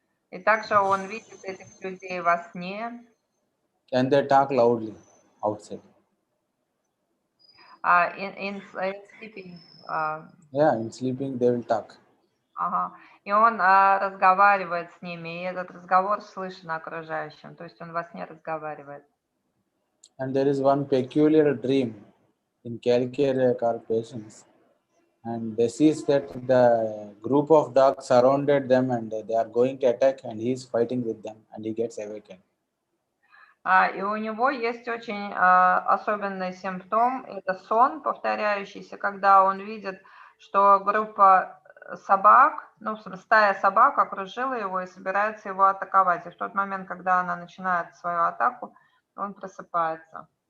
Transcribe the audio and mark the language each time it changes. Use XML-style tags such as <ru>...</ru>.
<ru>И также он видит этих людей во сне.</ru> <en>And they talk loudly outside. In sleeping. Yeah, in sleeping they will talk. Ага.</en> <ru>И он разговаривает с ними, и этот разговор слышен окружающим, то есть он во сне разговаривает.</ru> <en>And there is one peculiar dream in Calcarea patients, and they see that the group of dogs surrounded them and they are going to attack, and he is fighting with them, and he gets awakened.</en> <ru>И у него есть очень особенный симптом, это сон повторяющийся, когда он видит, что группа собак, стая собак окружила его и собирается его атаковать. И в тот момент, когда она начинает свою атаку, он просыпается.</ru>